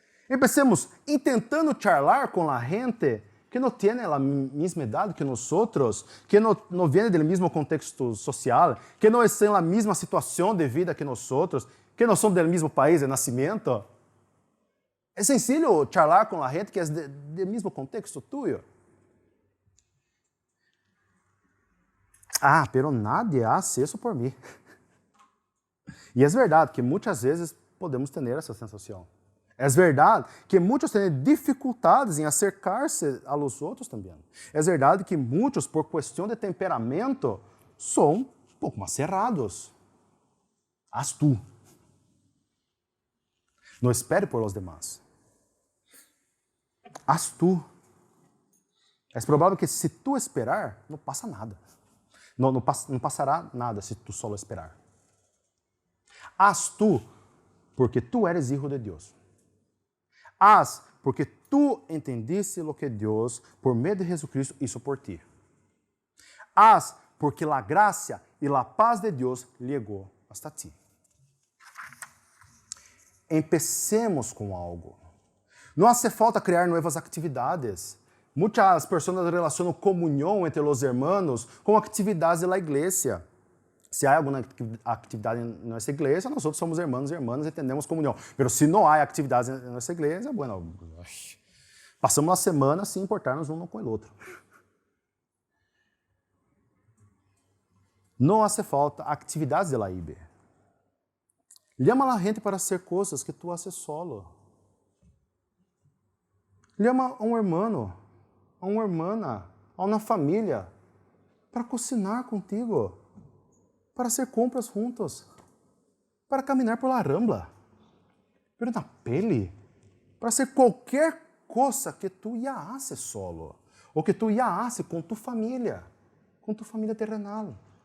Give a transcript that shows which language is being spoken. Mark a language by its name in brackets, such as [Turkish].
[Spanish] Empecemos [Portuguese] intentando [Spanish] charlar [Portuguese] com a gente que não tem a mesma idade que nós, que não vem do mesmo contexto social, que não estão na mesma situação de vida que nós, que não são do mesmo país de nascimento. É [Spanish] sencillo charlar [Portuguese] com a gente que é do mesmo contexto [Spanish] tuyo. Ah, pero nadie hace [Portuguese] isso por mim. E é verdade que muitas vezes podemos ter essa sensação. É verdade que muitos têm dificuldades em [Spanish] acercar-se a los [Portuguese] outros também. É verdade que muitos, por questão de temperamento, são um pouco mais [Spanish] cerrados. Haz tu. [Portuguese] Não espere por [Spanish] los demás. Haz tu. [Portuguese] É provável que se tu esperar, não passa nada. Não passará nada se [Spanish] tu solo [Portuguese] esperar. [Spanish] Haz tu, porque tu eres hijo de Deus. Haz, porque tu entendiste lo que Deus, [Portuguese] por meio de [Spanish] Jesucristo, hizo por ti. [Portuguese] Haz, porque a graça e a paz de Deus chegou [Spanish] hasta ti. Empecemos [Portuguese] com [Spanish] algo. [Portuguese] Não hace falta criar novas atividades. Muitas pessoas relacionam comunhão entre os irmãos com atividades da igreja. Se há alguma atividade em nossa igreja, nós outros somos irmãos e irmãs e entendemos comunhão. Mas se não há atividades em nossa igreja, bueno, passamos uma semana sem importarmos um com o outro. Não [Spanish] hace falta [Portuguese] atividades [Spanish] de la [Portuguese] IB. [Spanish] Llama a gente para hacer [Portuguese] coisas [Spanish] que tu haces solo. [Portuguese] Llama a um irmão, a uma irmã, a uma família, [Spanish] para cocinar contigo, para hacer compras juntos, [Portuguese] para caminhar [Spanish] por la rambla, pero [Portuguese] na pele, [Spanish] para hacer [Portuguese] qualquer coisa que [Spanish] tu já haces solo, [Portuguese] ou que [Spanish] tu já haces com tu [Portuguese] família terrenal.